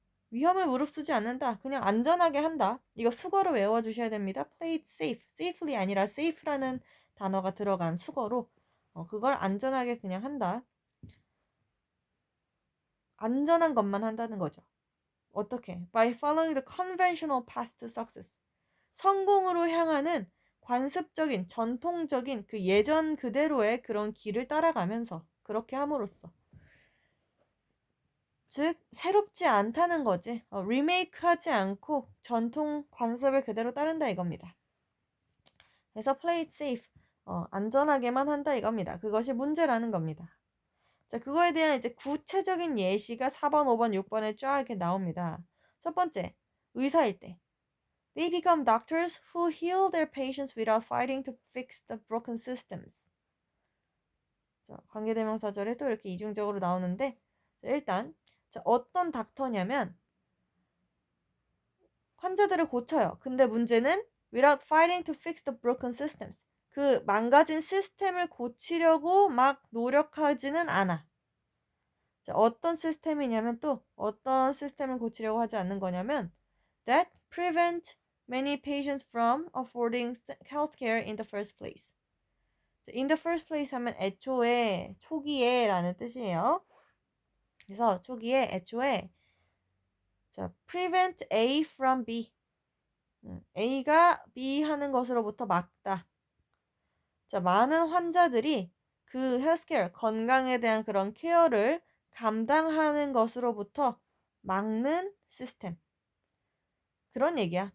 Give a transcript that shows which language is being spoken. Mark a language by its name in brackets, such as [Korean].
[Korean] 위험을 무릅쓰지 않는다. 그냥 안전하게 한다. 이거 수거로 외워주셔야 됩니다. [English] Play it safe. [Korean] safely 아니라 safe라는 단어가 들어간 수거로 그걸 안전하게 그냥 한다. 안전한 것만 한다는 거죠. 어떻게? [English] By following the conventional path to success. [Korean] 성공으로 향하는 관습적인, 전통적인 그 예전 그대로의 그런 길을 따라가면서 그렇게 함으로써 즉 새롭지 않다는 거지. 리메이크하지 않고 전통 관습을 그대로 따른다 이겁니다. 그래서 [English] play it safe. [Korean] 안전하게만 한다 이겁니다. 그것이 문제라는 겁니다. 자, 그거에 대한 이제 구체적인 예시가 4번, 5번, 6번에 쫙 이렇게 나옵니다. 첫 번째, 의사일 때. [English] They become doctors who heal their patients without fighting to fix the broken systems. [Korean] 자, 관계대명사절에 또 이렇게 이중적으로 나오는데 자, 일단 자, 어떤 닥터냐면 환자들을 고쳐요. 근데 문제는 [English] without fighting to fix the broken systems. [Korean] 그 망가진 시스템을 고치려고 막 노력하지는 않아. 자, 어떤 시스템이냐면 또 어떤 시스템을 고치려고 하지 않는 거냐면 [English] that prevent many patients from affording healthcare in the first place. in the first place [Korean] 하면 애초에, 초기에 라는 뜻이에요. 그래서 초기에, 애초에 자, prevent A from B. A가 B 하는 것으로부터 막다. 자, 많은 환자들이 그 헬스케어, 건강에 대한 그런 케어를 감당하는 것으로부터 막는 시스템. 그런 얘기야.